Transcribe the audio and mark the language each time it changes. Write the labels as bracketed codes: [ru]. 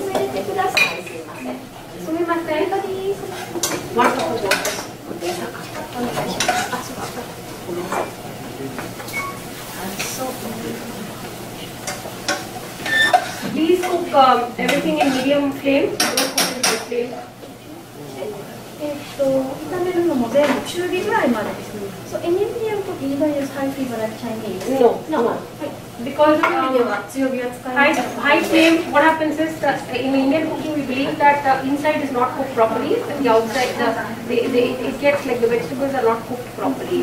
[en] 1 cup of water. Please cook everything in medium flame. Don't cook in high flame. [ja] 炒めるのも全部中火ぐらいまでですね。 [en] So any Indian cooking, even use high flame like Chinese? No. Because high flame, what happens is that in Indian cooking we believe that the inside is not cooked properly, and the outside, it gets like the vegetables are not cooked properly.